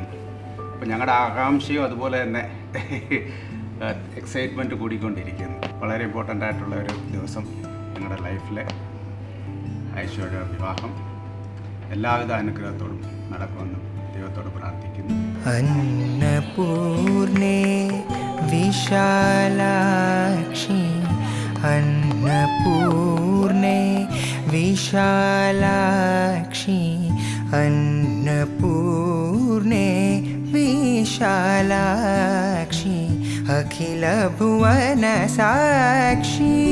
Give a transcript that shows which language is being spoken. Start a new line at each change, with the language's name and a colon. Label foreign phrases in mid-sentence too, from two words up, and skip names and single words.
Malayalam: അപ്പോൾ ഞങ്ങളുടെ ആകാംക്ഷയും അതുപോലെ തന്നെ എക്സൈറ്റ്മെൻറ്റ് കൂടിക്കൊണ്ടിരിക്കുന്നു. വളരെ ഇമ്പോർട്ടൻ്റ് ആയിട്ടുള്ള ഒരു ദിവസം ഞങ്ങളുടെ ലൈഫിലെ ഐശ്വര്യ വിവാഹം എല്ലാവിധ അനുഗ്രഹത്തോടും നടക്കുമെന്ന് ദൈവത്തോട് പ്രാർത്ഥിക്കുന്നു.
Sanskrit: अन्नपूर्णे विशालाक्षी, अन्नपूर्णे विशालाक्षी, अन्नपूर्णे विशालाक्षी, अखिल भुवन साक्षी.